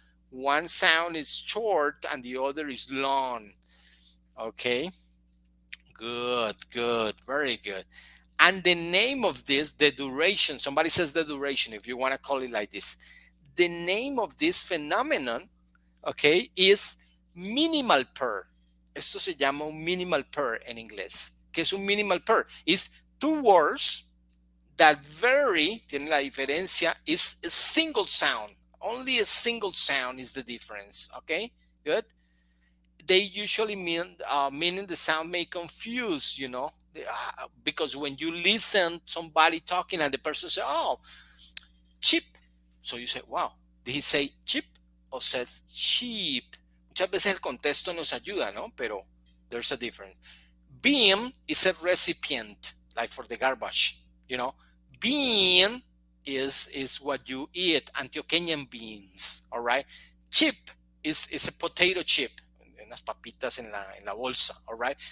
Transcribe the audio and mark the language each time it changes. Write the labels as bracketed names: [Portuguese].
[English] One sound is short and the other is long. Okay. Good. Very good. And the name of this, the duration, somebody says the duration, if you want to call it like this. The name of this phenomenon, okay, is minimal pair. [Spanish] Esto se llama un minimal pair en inglés. ¿Qué es un [English] minimal pair? It's 2 words that vary, [Spanish] tiene la diferencia, [English] is a single sound. Only a single sound is the difference, okay? Good. They usually meaning the sound may confuse, because when you listen somebody talking and the person say, oh, cheap. So you say, wow, did he say cheap or says sheep? [Spanish] Muchas veces el contexto nos ayuda, ¿no? [English] Pero there's a difference. Bean is a recipient, like for the garbage, Bean is what you eat, Antioqueñan beans, all right? Chip is a potato chip, [Spanish] unas papitas en la bolsa, [English] all right?